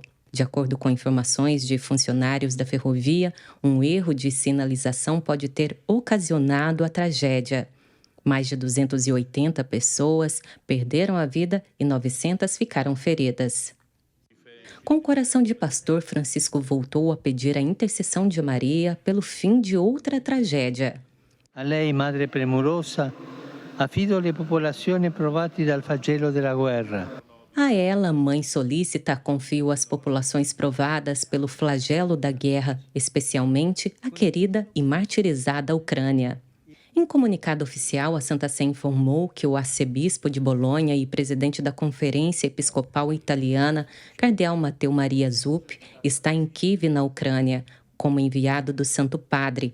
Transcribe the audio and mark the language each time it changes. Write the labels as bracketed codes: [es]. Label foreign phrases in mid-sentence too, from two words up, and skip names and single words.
[pt] De acordo com informações de funcionários da ferrovia, um erro de sinalização pode ter ocasionado a tragédia. Mais de 280 pessoas perderam a vida e 900 ficaram feridas. Com o coração de pastor, Francisco voltou a pedir a intercessão de Maria pelo fim de outra tragédia. [it] A lei, Madre premurosa, affido le popolazioni provate dal flagelo della guerra. [pt] A ela, mãe solícita, confio as populações provadas pelo flagelo da guerra, especialmente a querida e martirizada Ucrânia. Em comunicado oficial, a Santa Sé informou que o arcebispo de Bolonha e presidente da Conferência Episcopal Italiana, Cardeal Matteo Maria Zup, está em Kiev, na Ucrânia, como enviado do Santo Padre.